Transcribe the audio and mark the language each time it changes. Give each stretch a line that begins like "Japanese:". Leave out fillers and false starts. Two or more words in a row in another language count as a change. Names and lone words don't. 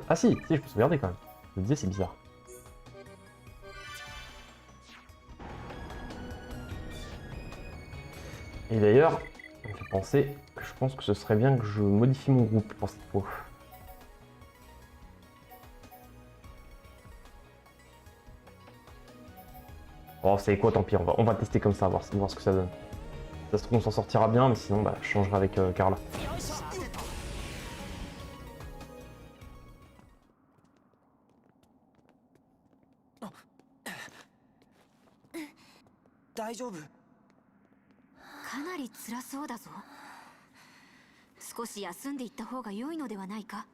French: Ah si, je peux sauvegarder quand même. Je me disais, c'est bizarre. Et d'ailleurs, ça me fait penser que je pense que ce serait bien que je modifie mon groupe pour cette fois. Oh, c'est quoi, tant pis, on va tester comme ça, voir ce que ça donne. Ça se trouve, on s'en sortira bien, mais sinon, bah, je changerai avec Carla.
Japanese: 大丈夫？かなり辛そうだぞ。少し休んでいった方が良いのではないか。